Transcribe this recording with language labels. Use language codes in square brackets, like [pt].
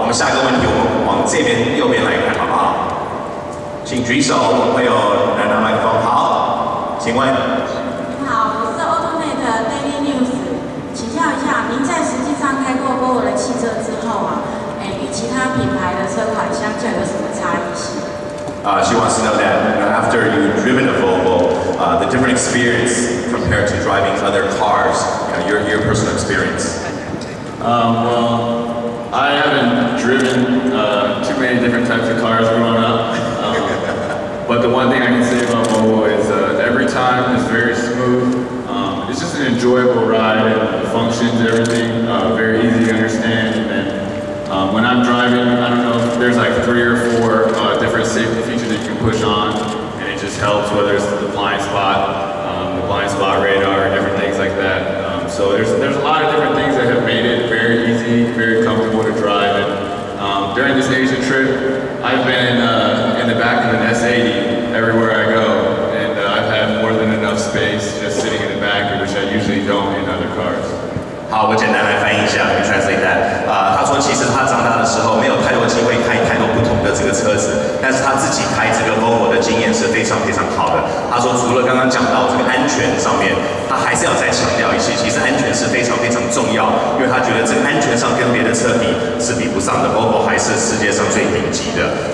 [zh] 我们下一个问题，我们往这边右边来看，好不好？请举手，我们会有人拿麦克风。好，请问。你好，我是 AutoNet Daily News， 请教一下，您在实际上开过 Volvo 的汽车之后啊，与其他品牌的车款相较有什么差异性？ [en] She wants to know that after you've driven a Volvo, the different experience compared to driving other cars, your personal experience. Well, I haven't driven too many different types of cars growing up. But the one thing I can say about Volvo is every time is very smooth. It's just an enjoyable ride. It functions, everything very easy to understand. And when I'm driving, I don't know if there's like 3 or 4 different safety features that you can push on, and it just helps whether it's the blind spot radar, different things like that. So there's a lot of different things that have made it very easy, very comfortable to drive. And during this Asia trip, I've been in the back of an S80 everywhere I go, and I've had more than enough space just sitting in the back, which I usually don't in other cars. [zh] 好，我简单来翻译一下 ， [en] translate that。 [zh] 他说其实他长大的时候没有太多机会开太多不同的这个车子，但是他自己开这个 Volvo 的经验是非常非常好的。他说除了刚刚讲到这个安全上面，他还是要再强调一些，其实安全是非常非常重要，因为他觉得这个安全上跟别的车比是比不上的 ，Volvo 还是世界上最顶级的。